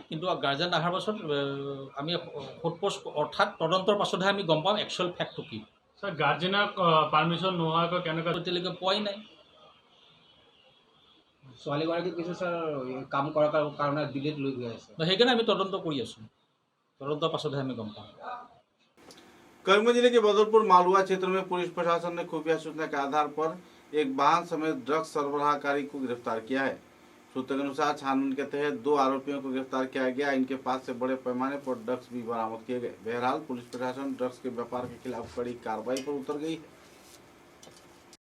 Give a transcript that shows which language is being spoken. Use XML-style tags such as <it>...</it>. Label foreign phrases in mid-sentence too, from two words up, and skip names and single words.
<as>কিন্তু গাৰ্জেন অহাৰ পাছত আমি সোধপোছ অৰ্থাৎ তদন্তৰ পাছতহে আমি গম পাম</as> <en>actual fact</en> <as>কি। ছাৰ, গাৰ্জেনক পাৰ্মিশ্যন নোহোৱাকৈ কেনেকৈ? এতিয়ালৈকে পোৱাই নাই। ছোৱালীগৰাকী কৈছে ছাৰ কাম কৰাৰ কাৰণে দিল্লীত লৈ গৈ আছে। সেইকাৰণে আমি তদন্ত কৰি আছোঁ। তদন্তৰ পাছতহে আমি গম পাম।</as> <hi>करीमगंज जिले के बदरपुर मालुआ क्षेत्र में पुलिस प्रशासन ने खुफिया सूचना के आधार पर एक वाहन समेत ड्रग्स सरबराहकारी को गिरफ्तार किया है। सूत्र के अनुसार छानबीन के तहत 2 आरोपियों को गिरफ्तार किया गया। इनके पास से बड़े पैमाने पर ड्रग्स भी बरामद किए गए। बहरहाल पुलिस प्रशासन ड्रग्स के व्यापार के खिलाफ कड़ी कार्रवाई पर उतर गई है।</hi>